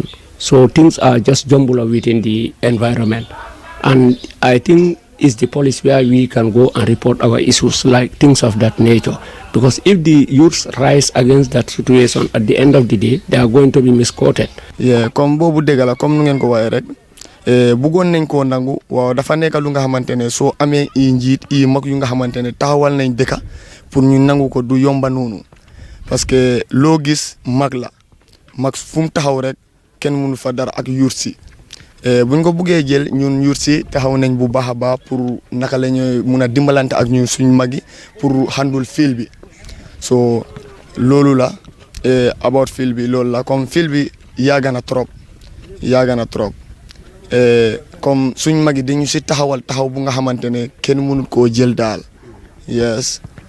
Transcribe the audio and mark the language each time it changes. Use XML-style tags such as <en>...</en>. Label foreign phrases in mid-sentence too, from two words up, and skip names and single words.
<en>So things are just jumbled within the environment. And I think it's the police where we can go and report our issues, like things of that nature. Because if the youths rise against that situation, at the end of the day, they are going to be misquoted. Yeah,</en> <wo>comme bobu dégala comme nu ngeen ko waye rek bëggoon nañ koo nangu waaw dafa nekk lu nga xamante ne soo amee i njiit i mag yu nga xamante ne taxawal nañ dëkka pour ñu nangu ko du yomba noonu parce que loo gis mag la mag fu mu taxaw rek kenn mënu fa dara ak yuut si buñ ko buggee jël ñun yuut si taxaw nañ bu baax a baax pour naka la ñuy mun a dimbalante ak ñun suñ mag yi pour handul fil bi so loolu la about fil bi loolu la comme fil bi yàgg na trop comme suñ mag yi dañu si taxawal taxaw bu nga xamante ne kenn mënut koo jël daal yes.</wo>